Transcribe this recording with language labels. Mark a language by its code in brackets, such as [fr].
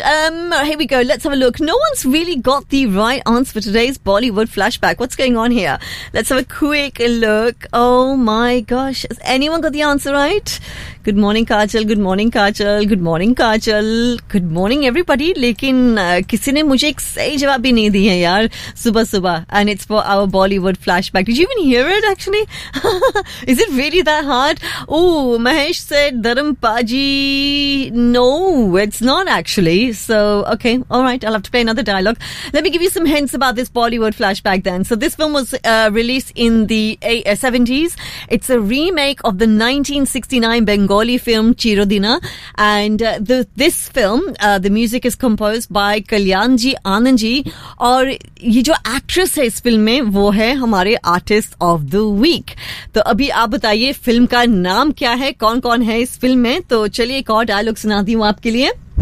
[en] Here we go. Let's have a look. No one's really got the right answer for today's Bollywood flashback. What's going on here? Let's have a quick look. Oh my gosh. Has anyone got the answer right? Good morning, Kajal. Good morning, Kajal. Good morning, Kajal. Good morning, everybody. [hi] लेकिन किसी ने मुझे एक सही जवाब भी नहीं दिया यार. सुबह सुबह. [en] And it's for our Bollywood flashback. Did you even hear it, actually? Is it really that hard? Oh, Mahesh said, Dharam Paji. No, it's not, actually. So, okay. All right. I'll have to play another dialogue. Let me give you some hints about this Bollywood flashback then. So, this film was released in the 70s. It's a remake of the 1969 Bengali film Chirodina, and this film, the music is composed by Kalyanji Anandji, and [hi] ये जो actress है इस film में, वो है हमारे [en] artist of the week. [hi] तो अभी आप बताइए film का नाम क्या है, कौन कौन है इस film में. तो चलिए एक और dialogue सुनाती हूँ आपके लिए.